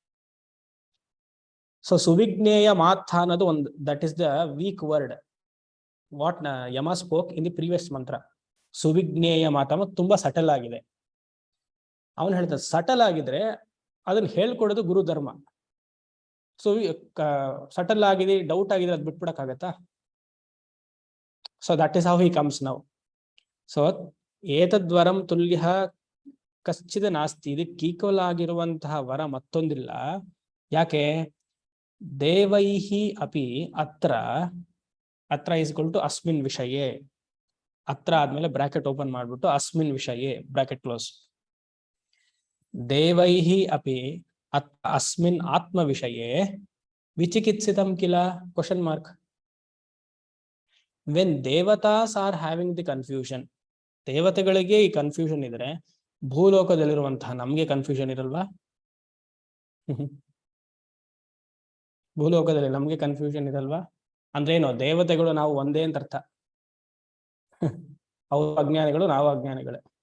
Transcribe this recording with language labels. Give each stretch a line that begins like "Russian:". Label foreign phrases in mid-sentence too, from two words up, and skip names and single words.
English: ಸೊ
Kannada: ಸುವಿಜ್ಞೇಯ ಮಾಥ ಅನ್ನೋದು ಒಂದು,
English: that is the weak word what Yama spoke in the previous mantra.
Kannada: ಸುವಿಜ್ಞೇಯ ಮಾತ ತುಂಬಾ ಸಟಲ್ ಆಗಿದೆ. ಅವನು ಹೇಳ್ತಾನೆ ಸಟಲ್ ಆಗಿದ್ರೆ ಅದನ್ನ ಹೇಳ್ಕೊಡೋದು ಗುರು ಧರ್ಮ. ಸೊ ಸಟಲ್ ಆಗಿದೆ, ಡೌಟ್ ಆಗಿದೆ, ಅದು ಬಿಟ್ಬಿಡಕ್ಕಾಗತ್ತಾ?
English: so that is how he comes now.
Kannada: ಸೊ
Sanskrit: ಏತದ್ವರಂ ತುಲ್ಯ ಕಶ್ಚಿದ ನಾಸ್ತಿ,
Kannada: ಇದಕ್ಕೆ ಈಕ್ವಲ್ ಆಗಿರುವಂತಹ ವರ ಮತ್ತೊಂದಿಲ್ಲ.
Sanskrit: ಯಾಕೆ? ದೇವೈಹಿ ಅಪಿ ಅತ್ರ, ಅತ್ರ
English: is equal to
Sanskrit: ಅಸ್ಮಿನ್ ವಿಷಯೇ.
Kannada: ಅತ್ರ ಆದ್ಮೇಲೆ
English: bracket open
Kannada: ಮಾಡ್ಬಿಟ್ಟು
Sanskrit: ಅಸ್ಮಿನ್ ವಿಷಯೇ
English: bracket close.
Sanskrit: ದೇವೈಹಿ ಅಪಿ ಅಸ್ಮಿನ್ ಆತ್ಮ ವಿಷಯೇ ವಿಚಿಕಿತ್ಸಿತಂ ಕಿಲ?
English: question mark. when devatas are having the confusion,
Kannada: ದೇವತೆಗಳಿಗೆ ಈ ಕನ್ಫ್ಯೂಷನ್ ಇದ್ರೆ ಭೂಲೋಕದಲ್ಲಿರುವಂತಹ ನಮ್ಗೆ ಕನ್ಫ್ಯೂಷನ್ ಇರಲ್ವಾ? ಭೂಲೋಕದಲ್ಲಿ ನಮ್ಗೆ ಕನ್ಫ್ಯೂಷನ್ ಇರಲ್ವಾ? ಅಂದ್ರೆ ಏನು? ದೇವತೆಗಳು ನಾವು ಒಂದೇ ಅಂತ ಅರ್ಥ. ಅವರು ಅಜ್ಞಾನಿಗಳು, ನಾವು ಅಜ್ಞಾನಿಗಳೇ.